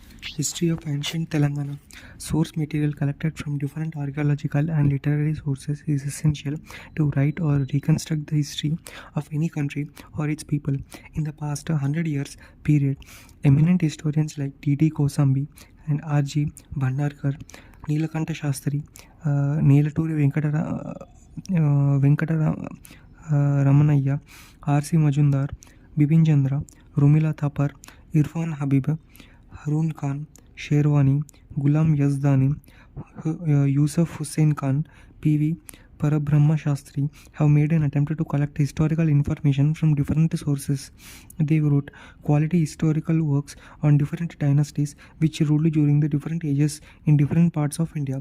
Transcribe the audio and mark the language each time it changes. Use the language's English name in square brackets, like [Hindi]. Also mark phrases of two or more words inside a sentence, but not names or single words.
[English] History of ancient Telangana. Source material collected from different archaeological and literary sources is essential to write or reconstruct the history of any country or its people. In the past 100 years period, eminent historians like T.D. Kosambi and R.G. Bhandarkar, Neelakanta Shastri, Neelaturi Venkatara Ramanayya, R.C. Majumdar, Bipin Chandra, Rumila Thapar, Irfan Habib, Harun Khan, Sherwani, Ghulam Yazdani, Yusuf Hussain Khan, P.V. Parabrahma Shastri have made an attempt to collect historical information from different sources. They wrote quality historical works on different dynasties which ruled during the different ages in different parts of India.